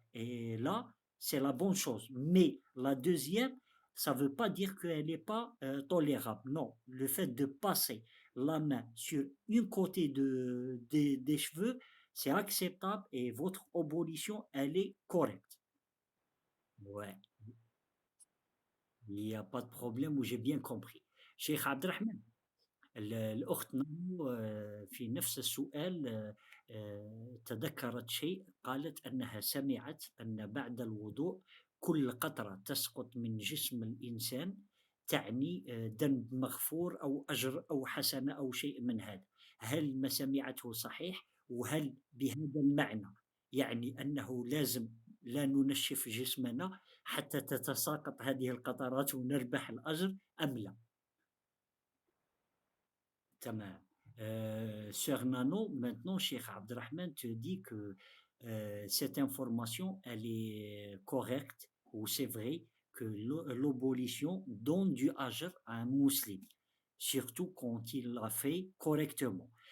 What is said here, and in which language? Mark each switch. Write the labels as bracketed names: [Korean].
[French] Et là, c'est la bonne chose. Mais la deuxième, ça ne veut pas dire qu'elle n'est pas tolérable. Non, le fait de passer la main sur une côté des cheveux, c'est acceptable et votre abolition, elle est correcte. Ouais, il n'y a pas de problème où j'ai bien compris. [Arabic] Cheikh Abdelrahman, الأخت نمو في نفس السؤال تذكرت شيء، قالت أنها سمعت أن بعد الوضوء كل قطرة تسقط من جسم الإنسان تعني ذنب مغفور أو أجر أو حسنة أو شيء من هذا. هل ما سمعته صحيح؟ وهل بهذا المعنى يعني أنه لازم لا ننشف جسمنا حتى تتساقط هذه القطرات ونربح الأجر أم لا؟ Tamam. [French] Sœur Nano, maintenant, Cheikh Abdelrahman te dit que cette information, elle est correcte ou c'est vrai que l'abolition donne du ajr à un musulman, surtout quand il l'a fait correctement.